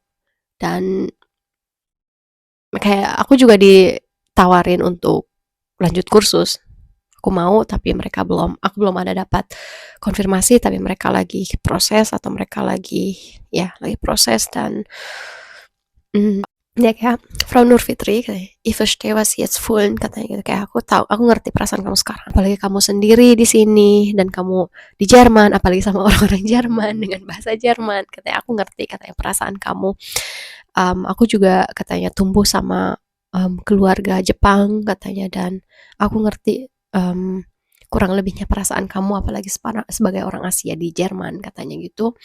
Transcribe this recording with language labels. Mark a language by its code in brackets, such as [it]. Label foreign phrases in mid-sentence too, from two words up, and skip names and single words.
[id] Dan kayak aku juga ditawarin untuk lanjut kursus, aku mau, tapi aku belum ada dapat konfirmasi, tapi mereka lagi proses atau mereka lagi proses. Dan dia kayak, [de] Frau Nurfitri, ich verstehe was Sie jetzt fühlen, [id] katanya gitu, kayak aku ngerti perasaan kamu sekarang, apalagi kamu sendiri di sini dan kamu di Jerman, apalagi sama orang-orang Jerman dengan bahasa Jerman, katanya aku ngerti, katanya perasaan kamu. Aku juga katanya tumbuh sama keluarga Jepang katanya, dan aku ngerti kurang lebihnya perasaan kamu, apalagi sebagai orang Asia di Jerman, katanya gitu.